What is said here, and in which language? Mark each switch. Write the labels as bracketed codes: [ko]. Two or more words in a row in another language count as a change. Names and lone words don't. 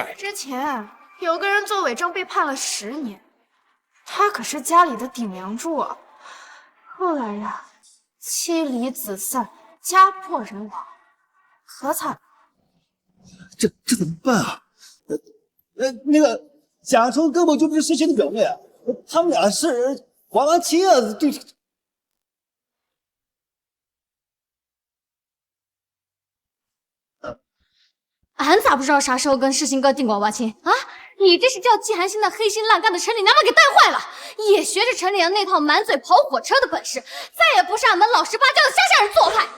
[zh] 之前有個人做偽證被判了10年，他可是家裡的頂梁柱啊。後來呀，妻離子散，家破人亡，可慘了。這怎麼辦啊？那個賈純根本就不是世新的表妹啊，他們倆是娃娃親啊，對。俺咋不知道啥時候跟世新哥訂娃娃親啊？你這是叫季寒心的黑心爛幹的城裡娘們給帶壞了，也學着城裡人那套滿嘴跑火車的本事，再也不是俺們老實巴交的鄉下人做派。